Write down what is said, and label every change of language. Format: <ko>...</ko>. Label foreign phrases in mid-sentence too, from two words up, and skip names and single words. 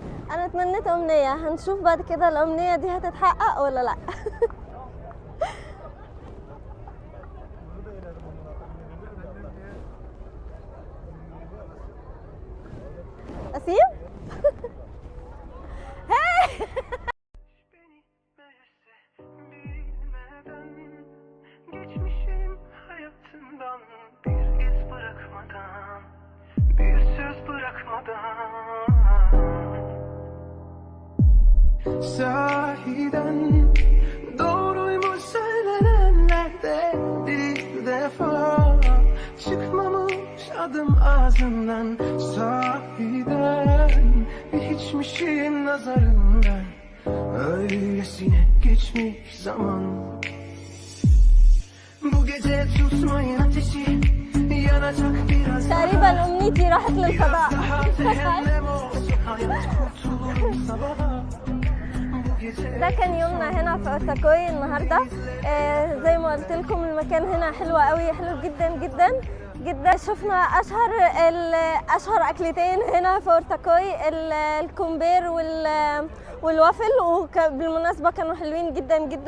<ar>انا تمنيت امنيه، هنشوف بعد كده الامنيه دي هتتحقق ولا لا. اسيب. هاي.</ar> <tr>Geçmişim hayatından bir iz bırakmadan, bir söz bırakmadan. Sahiden doğruymuş söylenenlerde bir defa çıkmamış adım ağzından. Sahiden hiçmişim nazarından, öylesine geçmiş zaman. Bu gece tutmayın ateşi, yanacak biraz</tr> <ar>تقريبا امنيتي راحت</ar> <tr>biraz</tr> <ar>للفضاء.</ar> <tr>daha cehennem olsun hayat, kurtulurum sabaha. Bu gece</tr> <ar>ده كان يومنا هنا في أورتاكوي النهارده. زي ما قلت لكم المكان هنا حلو قوي، حلو جدا جدا جدا. شفنا اشهر اكلتين هنا في أورتاكوي، الكومبير والوافل، وبالمناسبه كانوا حلوين جدا جدا.</ar>